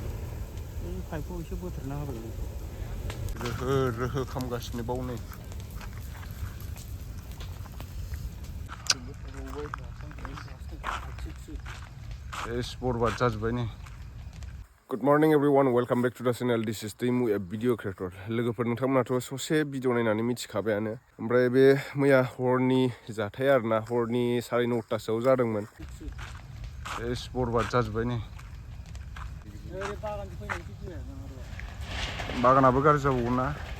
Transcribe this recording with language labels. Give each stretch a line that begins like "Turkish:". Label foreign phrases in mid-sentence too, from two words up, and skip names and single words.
Bodo: पाइपखौ एसे बोथ्रोदना होबाय रोहो रोहो खामगासिनो बाव नै एस बरबाद जाजोब्बाय नै
English: good morning everyone welcome back to the channel this is Daimu a video creator
Bodo: लोगोफोर नोंथांमोनाथ' ससे भिडिअ नायनानै मिथिखाबायानो ओमफ्राय बे मैया हरनि जाथाय आरोना हरनि 9:30सोआव जादोंमोन एस बरबाद जाजोब्बाय नै बागानाबो गाज्रि जाबावगोन ना